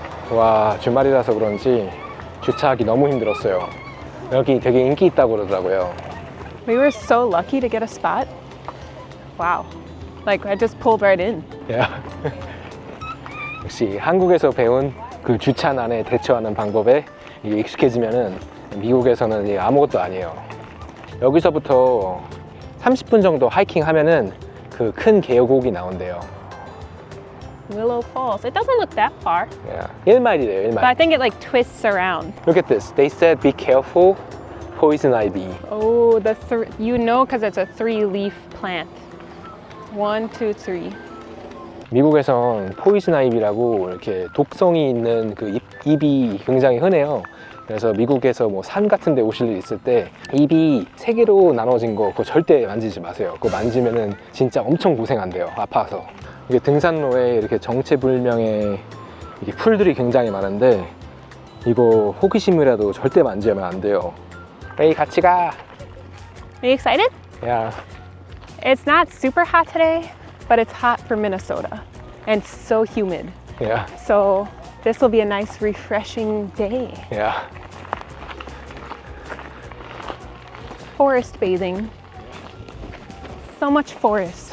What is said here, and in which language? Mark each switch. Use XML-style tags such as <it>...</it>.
<ko>와, 주말이라서 그런지 주차하기 너무 힘들었어요. 여기 되게 인기 있다고 그러더라고요.</ko> <en>We were so lucky to get a spot. Wow. Like I just pulled right in. Yeah.</en> <ko>역시 한국에서 배운 그 주차난에 대처하는 방법에 이게 익숙해지면은 미국에서는 이게 아무것도 아니에요. 여기서부터 30분 정도 하이킹 하면은 그 큰 계곡이 나온대요.</ko> <en>Willow Falls. It doesn't look that far. Yeah.</en> <ko>1마일이래요, 1마일.</ko> <en>But I think it like twists around. Look at this. They said be careful, poison ivy. Oh, you know because it's a 3-leaf plant. 1, 2, 3.</en> <ko>미국에선 포이즌 아이비라고 이렇게 독성이 있는 그 잎이 굉장히 흔해요. 그래서 미국에서 뭐 산 같은 데 오실 일 있을 때 잎이 3개로 나눠진 거 그거 절대 만지지 마세요. 그거 만지면은 진짜 엄청 고생한대요. 아파서. 이게 등산로에 이렇게 정체불명의 이게 풀들이 굉장히 많은데 이거 호기심이라도 절대 만지면 안 돼요. 에이, 같이 가.</ko> <en>Are you excited?</en> <ko>야.</ko> <en>It's not super hot today, but it's hot for Minnesota and so humid.</en> <ko>야.</ko> <en>So this will be a nice refreshing day.</en> <ko>야.</ko> <en>Forest bathing. So much forest.</en>